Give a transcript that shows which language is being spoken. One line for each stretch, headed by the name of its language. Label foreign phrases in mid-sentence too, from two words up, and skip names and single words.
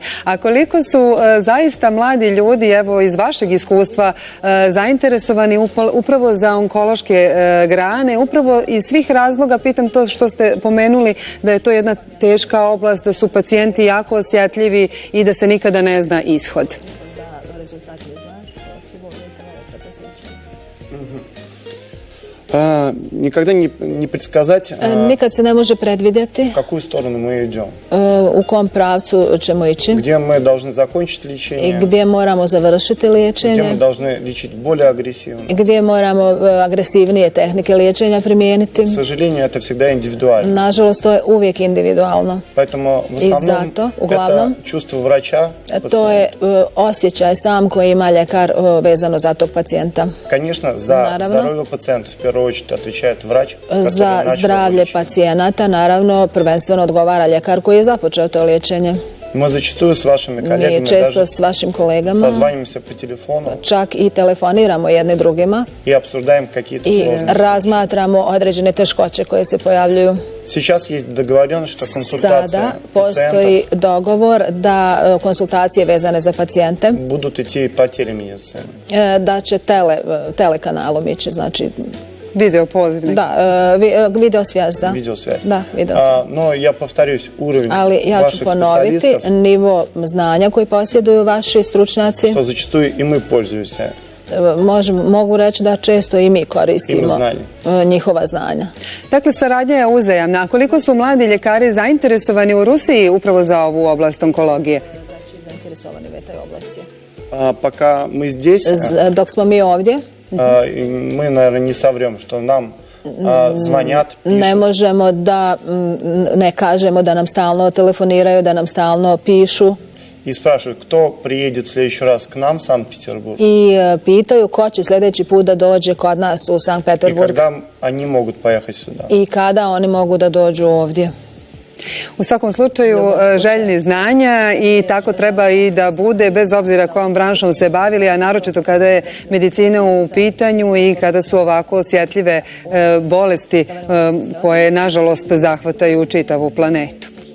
Serbian: A koliko su zaista mladi ljudi, evo iz vašeg iskustva, zainteresovani upravo za onkološke grane, upravo iz svih razloga, pitam to što ste pomenuli, da je to jedna teška oblast, da su pacijenti jako osjetljivi i da se nikada ne zna ishod.
Russian: Никогда не предсказать,
Serbian: nikad se ne može predvidjeti
Russian: в какую сторону мы идем.
Serbian: U kom pravcu ćemo ići.
Russian: Где мы должны закончить лечение.
Serbian: I gdje moramo završiti liječenje.
Russian: Где мы должны lечить более агрессивно.
Serbian: Gdje moramo agresivnije tehnike liječenja primijeniti.
Russian: К сожалению, это всегда индивидуально.
Serbian: Nažalost, to je uvijek individualno.
Russian: Поэтому в основном это чувство врача.
Serbian: To je osjećaj sam koji ima ljekar vezano za tog pacijenta.
Russian: Конечно, за здоровье пациента в первую очередь отвечает врач.
Serbian: Za zdravlje pacijenata, naravno, prvenstveno odgovara ljekar koji je započeo to liječenje.
Russian: Мы зачастую с вашими коллегами
Serbian: Mi često s vašim kolegama
Russian: созваниваемся по телефону.
Serbian: Čak i telefoniramo jedni drugima
Russian: И обсуждаем какие-то
Serbian: i
Russian: сложности.
Serbian: razmatramo određene teškoće koje se pojavljuju.
Russian: Сейчас есть договоренность, что консультации
Serbian: Sada postoji dogovor da konsultacije vezane za pacijente
Russian: будут идти по телемедицине.
Serbian: da će telekanalom ići, znači Video pozivnik. da,
Russian: видео связь,
Serbian: da.
Russian: Видеосвязь.
Serbian: Da,
Russian: видео связь. Но я повторюсь, уровень
Serbian: Ali ja ću
Russian: ваших
Serbian: ponoviti
Russian: специалистов,
Serbian: nivo znanja koji posjeduju vaši stručnjaci.
Russian: что зачастую и мы пользуемся.
Serbian: Mogu reći da često i mi koristimo njihova znanja. Dakle, saradnja je uzajamna. A koliko su mladi ljekari zainteresovani u Rusiji upravo za ovu oblast onkologije? Zainteresovani u toj oblasti.
Russian: Пока мы здесь,
Serbian: Dok smo mi ovdje,
Russian: мы, наверное, не соврем, что нам звонят, пишут.
Serbian: ne možemo da ne kažemo da nam stalno telefoniraju, da nam stalno pišu
Russian: И спрашивают, кто приедет в следующий раз к нам в Санкт-Петербург.
Serbian: i pitaju ko će sljedeći put da dođe kod nas u Sankt
Russian: И
Serbian: Peterburg
Russian: когда они могут поехать сюда.
Serbian: i kada oni mogu da dođu ovdje. U svakom slučaju željni znanja i tako treba i da bude bez obzira kojom branšom se bavili, a naročito kada je medicina u pitanju i kada su ovako osjetljive bolesti koje nažalost zahvataju čitavu planetu.